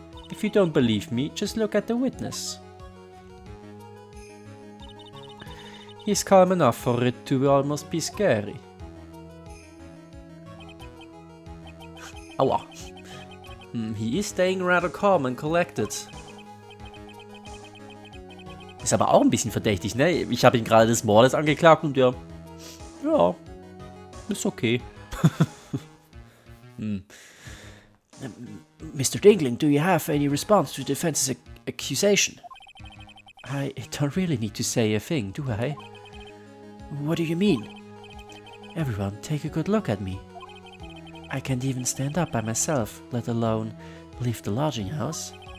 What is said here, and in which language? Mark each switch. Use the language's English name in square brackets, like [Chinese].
[English] If you don't believe me, just look at the witness. He's calm enough for it to almost be scary. Aua. He is staying rather calm and collected. [German] Ist aber auch ein bisschen verdächtig, ne? Ich habe ihn gerade des Mordes angeklagt und ja, ist okay. [English] Mr. Dingling, do you have any response to the defense's accusation? I don't really need to say a thing, do I? What do you mean? Everyone, take a good look at me. I can't even stand up by myself, let alone leave the lodging house.